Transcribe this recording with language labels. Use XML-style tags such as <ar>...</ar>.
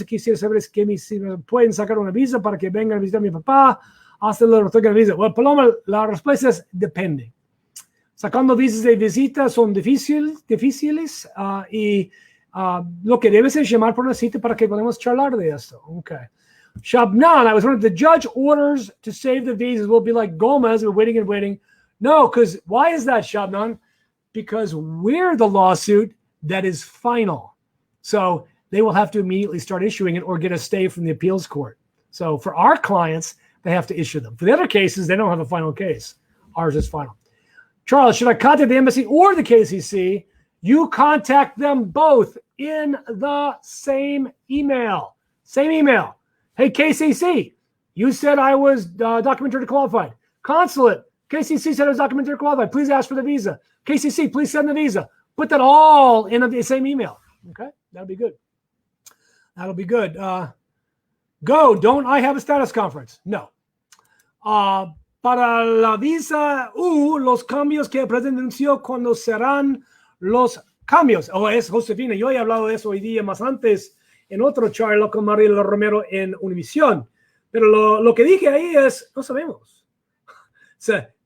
<es>Y quisiera saber si me pueden sacar una visa para que vengan a visitar a mi papá hasta la visa. Bueno, Paloma, la respuesta es depende. Sacando visas de visita son difíciles y lo que debes es llamar por una cita para que podamos charlar de esto.</es> <en>Okay. Shabnan, I was wondering, the judge orders to save the visas will be like Gomez, we're waiting and waiting. No, because why is that, Shabnan? Because we're the lawsuit that is final. So they will have to immediately start issuing it or get a stay from the appeals court. So for our clients, they have to issue them. For the other cases, they don't have a final case. Ours is final. Charles, should I contact the embassy or the KCC? You contact them both in the same email. Same email. Hey, KCC, you said I was documentary qualified. Consulate, KCC said I was documentary qualified. Please ask for the visa. KCC, please send the visa. Put that all in the same email. Okay, that'll be good. That'll be good. Go, don't I have a status conference? No.</en> <es>Para la visa los cambios que el presidente anunció, ¿cuándo serán los cambios? Es Josefina, yo he hablado de eso hoy día más antes en otro charla con Mariela Romero en Univisión. Pero lo que dije ahí es, no sabemos. O sea,</es>